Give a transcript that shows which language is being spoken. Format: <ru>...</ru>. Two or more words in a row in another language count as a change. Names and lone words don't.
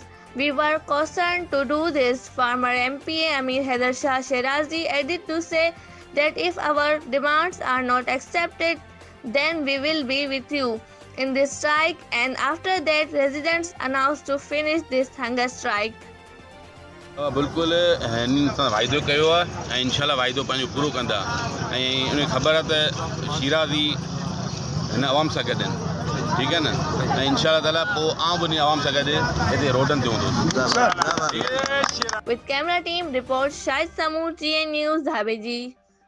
<en>We were cautioned to do this. Former MPA Ameer Hyder Shah Sherazi added to say that if our demands are not accepted, then we will be with you in this strike. And after that, residents announced to finish this hunger strike.</en> <sd>बिल्कुल हिन सां वाइदो कयो आहे ऐं इंशाल्लाह वाइदो पंहिंजो पूरो कंदा ऐं उन ख़बर आहे त शीराज़ी हिन आवाम सां गॾु आहिनि ठीकु आहे न ऐं</sd> <ar>إن شاء الله تعالى</ar> <sd>पोइ आउं बि आवाम सां गॾु हिते रोडनि ते हूंदुसि।</sd> <en>With camera team report Shah Samoor, TN News, Dhabeji.</en>